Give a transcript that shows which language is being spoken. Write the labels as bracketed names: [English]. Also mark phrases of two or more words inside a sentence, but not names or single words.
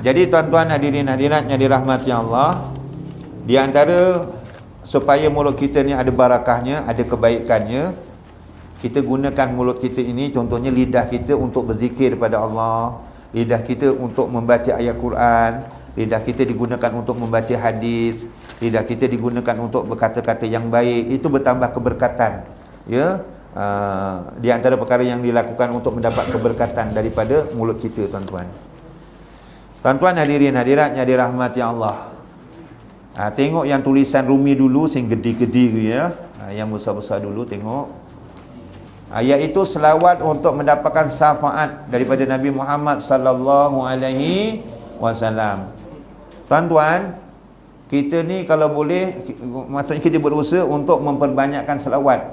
[Malay] Jadi tuan-tuan hadirin hadirat yang dirahmati Allah, di antara supaya mulut kita ni ada barakahnya, ada kebaikannya, kita gunakan mulut kita ini, contohnya lidah kita untuk berzikir pada Allah, lidah kita untuk membaca ayat Quran, lidah kita digunakan untuk membaca hadis, lidah kita digunakan untuk berkata-kata yang baik, itu bertambah keberkatan. Ya, di antara perkara yang dilakukan untuk mendapat keberkatan daripada mulut kita, tuan-tuan. Tuan-tuan hadirin hadirat yang dirahmati Allah. Tengok yang tulisan Rumi dulu, [Javanese] sing gede-gede ya. [Malay] Yang besar-besar dulu tengok. Iaitu selawat untuk mendapatkan syafaat daripada Nabi Muhammad sallallahu alaihi wasallam. Tuan-tuan, kita ni kalau boleh, maksudnya kita berusaha untuk memperbanyakkan selawat.